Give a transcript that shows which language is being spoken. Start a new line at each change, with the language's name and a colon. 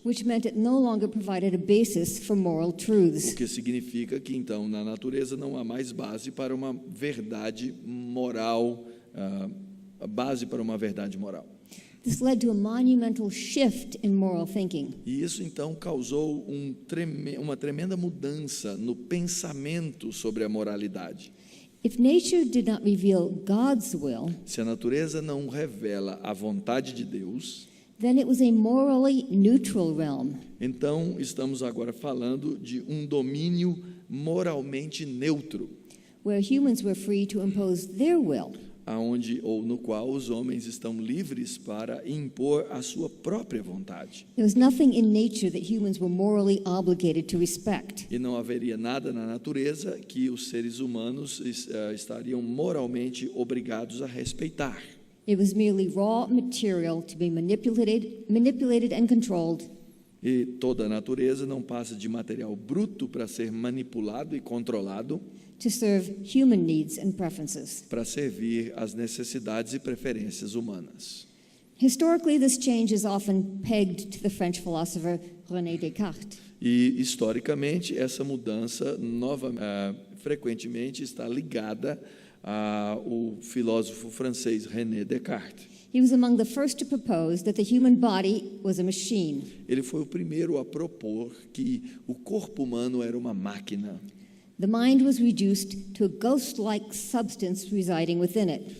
English: Which meant it no longer provided a basis for moral truths.
Portuguese: O que significa que, então, na natureza não há mais base para uma verdade moral, base para uma verdade moral.
English: This led to a monumental shift in moral thinking.
Portuguese: E isso, então, causou uma tremenda mudança no pensamento sobre a moralidade.
English: If nature did not reveal God's will,
Portuguese: Se a natureza não revela a vontade de Deus,
English: then it was a morally neutral realm.
Portuguese: então estamos agora falando de um domínio moralmente neutro,
English: Where humans were free to impose their will.
Portuguese: no qual os homens estão livres para impor a sua própria vontade.
English: There was nothing in nature that humans were morally obligated to respect.
Portuguese: E não haveria nada na natureza que os seres humanos estariam moralmente obrigados a respeitar.
English: It was merely raw material to be manipulated and controlled.
Portuguese: E toda a natureza não passa de material bruto para ser manipulado e controlado,
English: To serve human needs and preferences.
Portuguese: para servir às necessidades e preferências humanas.
English: Historically, this change is often pegged to the French philosopher René Descartes.
Portuguese: E, historicamente, essa mudança frequentemente está ligada ao filósofo francês René Descartes.
English: He was among the first to propose that the human body was a machine.
Portuguese: Ele foi o primeiro a propor que o corpo humano era uma máquina.
English: The mind was reduced to a ghost-like substance residing within it.